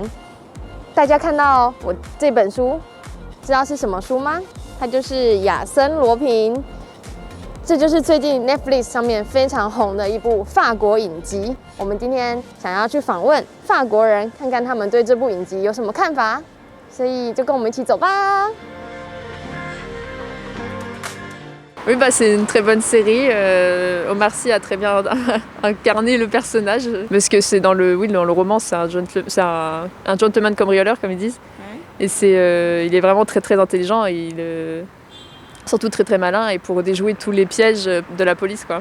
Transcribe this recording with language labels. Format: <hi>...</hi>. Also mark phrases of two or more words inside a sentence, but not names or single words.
<zh>大家看到我这本书，知道是什么书吗？它就是亚森罗平。这就是最近 Netflix 上面非常红的一部法国影集。我们今天想要去访问法国人，看看他们对这部影集有什么看法，所以就跟我们一起走吧。</zh> <fr>Oui, bah, c'est une très bonne série. Omar Sy a très bien incarné le personnage. Parce que c'est dans le roman, c'est un gentleman cambrioleur, comme ils disent. Ouais. Et il est vraiment très très intelligent et surtout très très malin et pour déjouer tous les pièges de la police, quoi.</fr>